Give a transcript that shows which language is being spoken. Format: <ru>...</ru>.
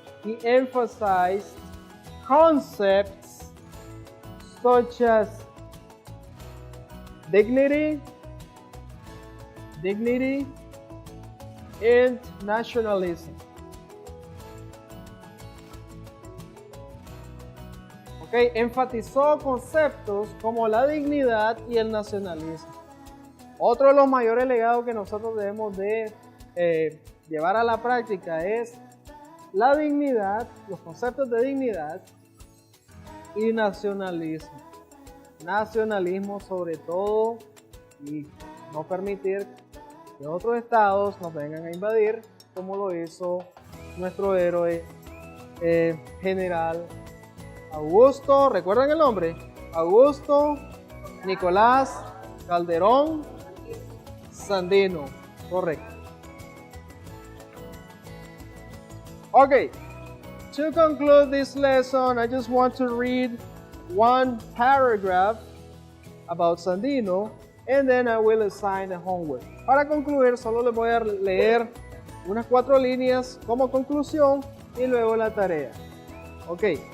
<en>He emphasized concepts such as dignity, and nationalism.</en> <es>Okay, enfatizó conceptos como la dignidad y el nacionalismo. Otro de los mayores legados que nosotros debemos de llevar a la práctica es la dignidad, los conceptos de dignidad y nacionalismo. Nacionalismo sobre todo, y no permitir que otros estados nos vengan a invadir, como lo hizo nuestro héroe general Augusto, ¿recuerdan el nombre? Augusto Nicolás Calderón Sandino, correcto.</es> <en>Okay, to conclude this lesson, I just want to read one paragraph about Sandino, and then I will assign the homework.</en> <es>Para concluir, solo les voy a leer unas 4 líneas como conclusión y luego la tarea. Ok.</es>